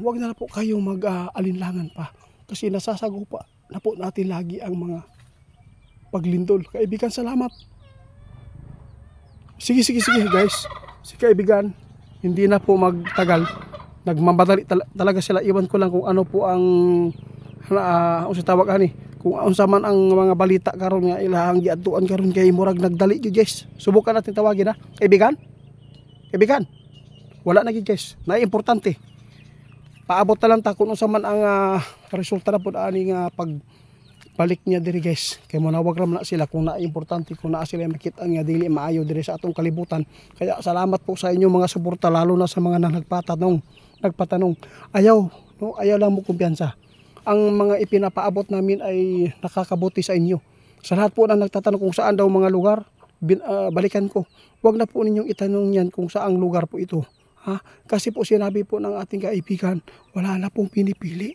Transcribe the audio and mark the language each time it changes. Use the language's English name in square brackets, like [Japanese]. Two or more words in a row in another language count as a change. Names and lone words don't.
[Filipino] Huwag na po kayong mag-alinlangan pa kasi nasasagupa na po natin lagi ang mga paglindol. Kaibigan, salamat. Sige guys. Si kaibigan, hindi na po magtagal. Nagmamadali talaga sila. Iwan ko lang kung ano po ang sa tawag ani. [Cebuano] Kung unsa man ang mga balita karon nga ilahang giadtuan karon kay murag nagdali gyud guys. [Filipino] Subukan natin tawagin ha. [Cebuano] Kaibigan? Kaibigan. Wala na gyud guys. Na importante. Paabot na lang ta kung unsa man ang resulta na pud ani nga pagbalik niya diri guys. Kay manawag ra man sila kung na importante, kung naa sila makita nga dili maayo diri sa atong kalibutan. [Filipino] Kaya salamat po sa inyo mga suporta, lalo na sa mga nagpatanong. [Cebuano] Ayaw lang mo kumpiyansa. [Filipino] Ang mga ipinapaabot namin ay nakakabuti sa inyo. Sa lahat po na nagtatanong kung saan daw mga lugar, balikan ko. Huwag na po ninyong itanong yan kung saang lugar po ito. Kasi po sinabi po ng ating kaibigan, wala na pong pinipili.